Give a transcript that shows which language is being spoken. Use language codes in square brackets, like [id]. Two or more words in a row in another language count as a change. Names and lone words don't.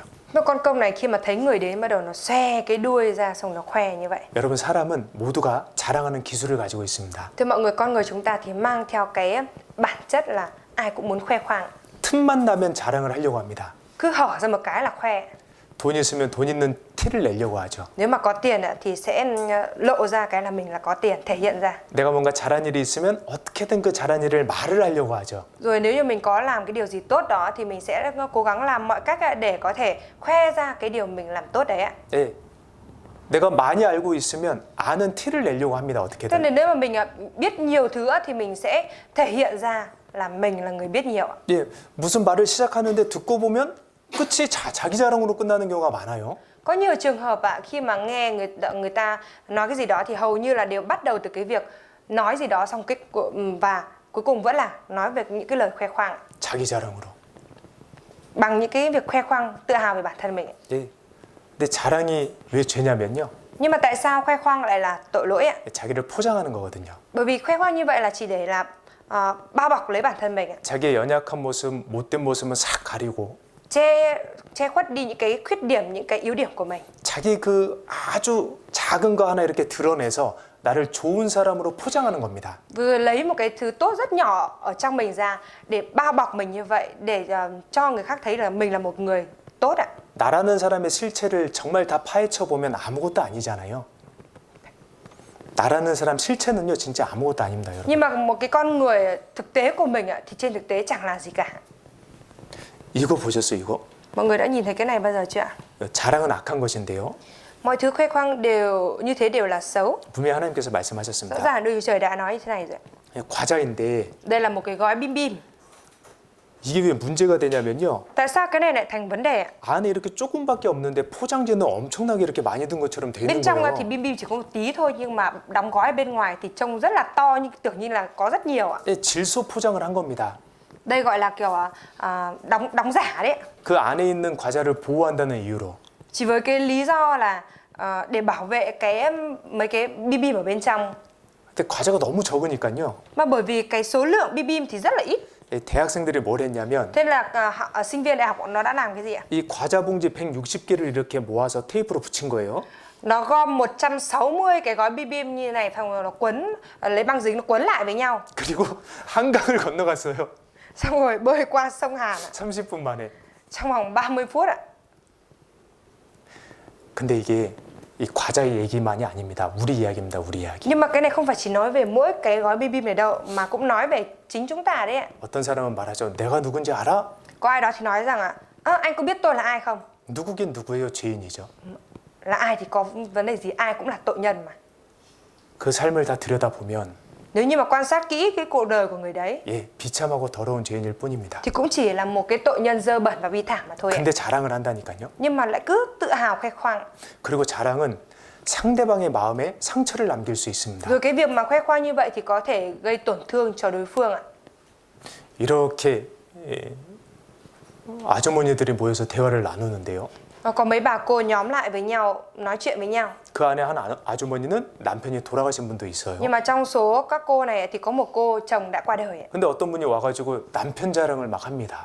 [vi] Mà con công này khi mà thấy người đến bắt đầu nó xòe cái đuôi ra xong nó khoe như vậy. [ko] 여러분, 사람은 모두가 자랑하는 기술을 가지고 있습니다. [vi] Thưa mọi người, con người chúng ta thì mang theo cái bản chất là ai cũng muốn khoe khoang. [ko] 틈만 나면 자랑을 하려고 합니다. [vi] Cứ hở ra một cái là khoe. [ko] 돈 있으면 돈 있는 티를 내려고 하죠. [vi] Nếu mà có tiền thì sẽ lộ ra cái là mình là có tiền, thể hiện ra. [ko] 내가 뭔가 잘한 일이 있으면 어떻게든 그 잘한 일을 말을 하려고 하죠. [vi] Rồi nếu như mình có làm cái điều gì tốt đó thì mình sẽ cố gắng làm mọi cách để có thể khoe ra cái điều mình làm tốt đấy ạ. [ko] 예, 내가 많이 알고 있으면 아는 티를 내려고 합니다. [vi] Cho [ko] 어떻게든. [vi] nên nếu mà mình biết nhiều thứ thì mình sẽ thể hiện ra là mình là người biết nhiều ạ. [ko] 예, 무슨 말을 시작하는데 듣고 보면 끝이 자기 자랑으로 끝나는 경우가 많아요. [vi] Có nhiều trường hợp khi mà nghe người ta nói cái gì đó thì hầu như là đều bắt đầu từ cái việc nói gì đó xong và cuối cùng vẫn là nói về những cái lời khoe khoang [ko] 자기 자랑으로. [vi] bằng những cái việc khoe khoang tự hào về bản thân mình. [ko] 예, 근데 자랑이 왜 죄냐면요, [vi] Nhưng mà tại sao khoe khoang lại là tội lỗi ạ? [ko] 자기를 포장하는 거거든요. [vi] Bởi vì khoe khoang như vậy là chỉ để là bao bọc lấy bản thân mình, [ko] 자기의 연약한 모습, 못된 모습은 싹 가리고 [vi] che khuất đi những cái khuyết điểm, những cái yếu điểm của mình. [ko] 자기 그 아주 작은 거 하나 이렇게 드러내서 나를 좋은 사람으로 포장하는 겁니다. [vi] Vừa lấy một cái thứ tốt rất nhỏ ở trong mình ra để bao bọc mình như vậy để cho người khác thấy là mình là một người tốt ạ. [ko] 나라는 사람의 실체를 정말 다 파헤쳐 보면 아무것도 아니잖아요. 나라는 사람 실체는요, 진짜 아무것도 아닙니다, 여러분. [vi] Nhưng mà một cái con người thực tế của mình thì trên thực tế chẳng là gì cả. [ko] 이거 보셨어요, 이거? [vi] Mọi người đã nhìn thấy cái này bao giờ chưa ạ? [ko] 자랑은 악한 것인데요. [vi] Mọi thứ khoe khoang đều như thế đều là xấu. [ko] 분명히 하나님께서 [vi] Rõ [ko] 말씀하셨습니다. [vi] ràng Đức Chúa Trời đã nói như thế này rồi. [ko] 과자인데 [vi] Đây là một cái gói bim bim. [ko] 이게 왜 문제가 되냐면요. [vi] Tại sao cái này lại thành vấn đề ạ? [ko] 안에 이렇게 조금밖에 없는데 포장지는 엄청나게 이렇게 많이 든 것처럼 돼 있는 [vi] Bên trong [ko] 거예요. [vi] thì bim bim chỉ có một tí thôi, nhưng mà đóng gói bên ngoài thì trông rất là to, nhưng tưởng như là có rất nhiều ạ. [ko] 예, 질소 포장을 한 겁니다. [vi] Đây gọi là kiểu đóng giả đấy ạ. [ko] 그 안에 있는 과자를 보호한다는 이유로. [vi] Chỉ với cái lý do là để bảo vệ mấy cái bim bim ở bên trong. [ko] 근데 과자가 너무 적으니까요. [vi] Mà bởi vì cái số lượng bim bim thì rất là ít. [ko] 예, 대학생들이 뭘 했냐면 [vi] Thế là sinh viên đại học nó đã làm cái gì ạ? [ko] 이 과자 봉지 160개를 이렇게 모아서 테이프로 붙인 거예요. [vi] Nó gom 160 cái gói bim bim như này, xong rồi nó quấn, lấy băng dính nó quấn lại với nhau. [ko] 그리고 한강을 건너갔어요. [vi] Xong rồi bơi qua sông Hàn ạ. [ko] 30분 만에. [vi] Trong vòng 30 phút ạ. [ko] 근데 이게 이 과자의 얘기만이 아닙니다. 우리 이야기입니다. 우리 이야기. [vi] Nhưng mà cái này không phải chỉ nói về mỗi cái gói bim bim này đâu, mà cũng nói về chính chúng ta đấy ạ. [ko] 어떤 사람은 말하죠. 내가 누군지 알아? [vi] Có ai đó thì nói rằng anh có biết tôi là ai không? [ko] 누구긴 누구예요? 죄인이죠. [vi] Là ai thì có vấn đề gì, ai cũng là tội nhân mà. [ko] 그 삶을 다 들여다보면 [vi] Nếu như mà quan sát kỹ cái cuộc đời của người đấy [ko] 예, 비참하고 더러운 죄인일 뿐입니다. [vi] thì cũng chỉ là một cái tội nhân dơ bẩn và bi thảm mà thôi ạ. [ko] 근데 자랑을 한다니까요. [vi] Nhưng mà lại cứ tự hào khoe khoang. [ko] 그리고 자랑은 상대방의 마음에 상처를 남길 수 있습니다. [vi] Rồi cái việc mà khoe khoang như vậy thì có thể gây tổn thương cho đối phương ạ. [ko] 이렇게 예, 아주머니들이 모여서 대화를 나누는데요. [vi] Có mấy bà cô nhóm lại với nhau, nói chuyện với nhau. [ko] 그 안에 한 아주머니는 남편이 돌아가신 분도 있어요. [vi] Nhưng mà trong số các cô này thì có một cô chồng đã qua đời ạ. [ko] 근데 어떤 분이 와가지고 남편 자랑을 막 합니다.